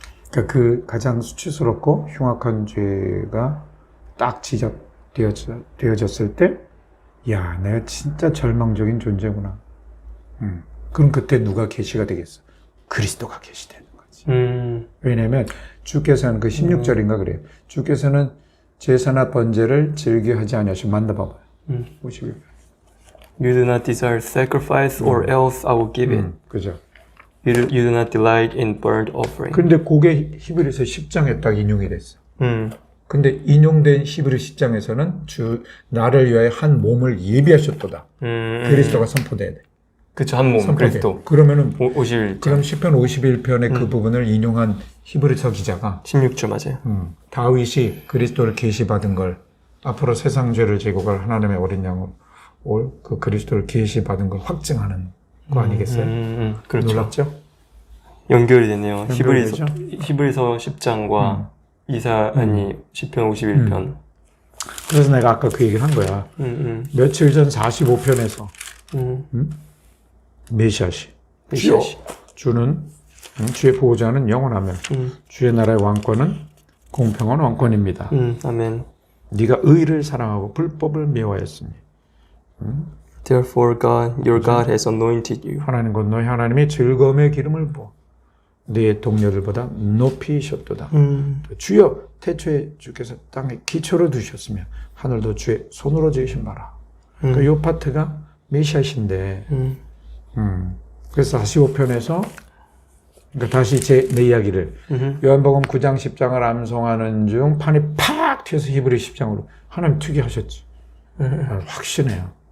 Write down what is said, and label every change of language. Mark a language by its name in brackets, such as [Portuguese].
[Korean] 그러니까 그 가장 수치스럽고 흉악한 죄가 딱 지적되어졌을 때, 야, 내가 진짜 절망적인 존재구나. 그럼 그때 누가 계시가 되겠어? 그리스도가 계시되는 거지. 왜냐면 주께서는 그 16절인가 그래요. 주께서는 제사나 번제를 즐겨 하지 아니하시고 만나봐봐요. 51편. [English] You do not desire sacrifice or else I will give it. [Korean] 그죠. [English] You do not delight in burnt offering. [Korean] 근데 그게 히브리서 10장에 딱 인용이 됐어. 근데 인용된 히브리 10장에서는 나를 위하여 한 몸을 예비하셨도다. 그리스도가 선포돼야 돼. 그쵸, 한 몸, 그리스도. 그러면은 51절. 그럼 시편 51편의 그 부분을 인용한 히브리서 기자가 16절 맞아요. 다윗이 그리스도를 계시받은 걸 앞으로 세상 죄를 제거할 하나님의 어린 양으로 올 그 그리스도를 계시받은 걸 확증하는 거 아니겠어요? 그렇죠. 놀랍죠? 연결이 되네요. 연결되죠? 히브리서 10장과 시편 51편. 그래서 내가 아까 그 얘기를 한 거야. 며칠 전 45편에서 메시아시. 주는 주의 보호자는 영원하며 주의 나라의 왕권은 공평한 왕권입니다. 아멘. 네가 의를 사랑하고 불법을 미워하였으니 [English] Therefore God, your God has anointed you. [Korean] 하나님 곧 너희 하나님이 즐거움의 기름을 부어 네 동료들보다 높이셨도다. 또 주여 태초에 주께서 땅에 기초를 두셨으며 하늘도 주의 손으로 지으신 바라. 그러니까 이 파트가 메시아신데 그래서 45편에서 그러니까 다시 내 이야기를 요한복음 9장 10장을 암송하는 중 판이 팍 튀어서 히브리 10장으로 하나님 튀게 하셨지. 확신해요.